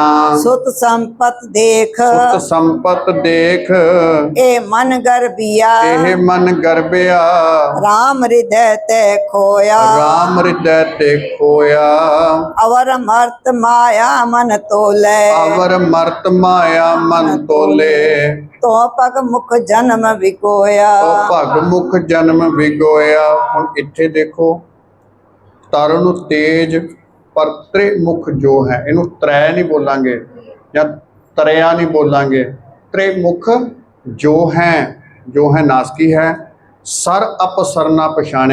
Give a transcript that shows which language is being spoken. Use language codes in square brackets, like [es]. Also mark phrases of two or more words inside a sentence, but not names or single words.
[pa] ਸੁਤ ਸੰਪਤ ਦੇਖ, ਸੁਤ ਸੰਪਤ ਦੇਖ, ਏ ਮਨ ਗਰਬਿਆ, ਏਹ ਮਨ ਗਰਬਿਆ, ਰਾਮ ਹਿਰਦੇ ਤੇ ਖੋਇਆ, ਰਾਮ ਹਿਰਦੇ ਤੇ ਖੋਇਆ। ਅਵਰ ਮਰਤ ਮਾਇਆ ਮਨ ਤੋਲੇ, ਅਵਰ ਮਰਤ ਮਾਇਆ ਮਨ ਤੋਲੇ, ਤੋ ਪਗ ਮੁਖ ਜਨਮ ਵਿਕੋਇਆ, ਤੋ ਭਗ ਮੁਖ ਜਨਮ ਵਿਗੋਇਆ। ਹੁਣ ਇੱਥੇ ਦੇਖੋ, ਤਰਨ ਤੇਜ ਪਰ ਤ੍ਰਿਮੁਖ ਜੋ ਹੈ, ਇਨੂ ਤ੍ਰੈ ਨਹੀਂ ਬੋਲਾਂਗੇ ਯਾ ਤਰਯਾ ਨਹੀਂ ਬੋਲਾਂਗੇ, ਤ੍ਰਿਮੁਖ ਜੋ ਹੈ ਨਾਸਕੀ ਹੈ, ਸਰ ਅਪਸਰ ਨਾ ਪਛਾਣੇ।